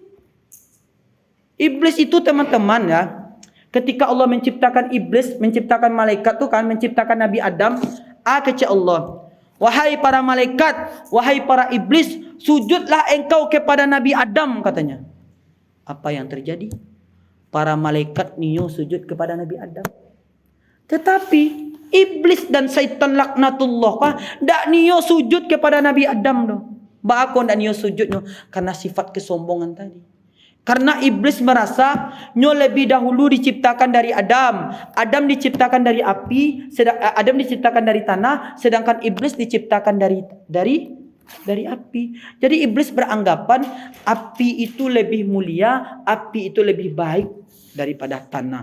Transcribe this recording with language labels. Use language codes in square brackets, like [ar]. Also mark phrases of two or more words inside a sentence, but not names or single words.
[id] Iblis itu teman-teman ya, ketika Allah menciptakan iblis, menciptakan malaikat tuh kan, menciptakan Nabi Adam, kata Allah, wahai para malaikat, wahai para iblis, sujudlah engkau kepada Nabi Adam, katanya. Apa yang terjadi? [min] Para malaikat niyo sujud kepada Nabi Adam. Tetapi iblis dan syaitan laknatullah ndak niyo sujud kepada Nabi Adam doh. Bakon ndak niyo sujud no karena sifat kesombongan tadi. [id] Karena iblis merasa nyo lebih dahulu diciptakan dari Adam. Adam diciptakan dari api, Adam diciptakan dari tanah, sedangkan iblis diciptakan dari api. Jadi iblis beranggapan api itu lebih mulia, api itu lebih baik daripada tanah.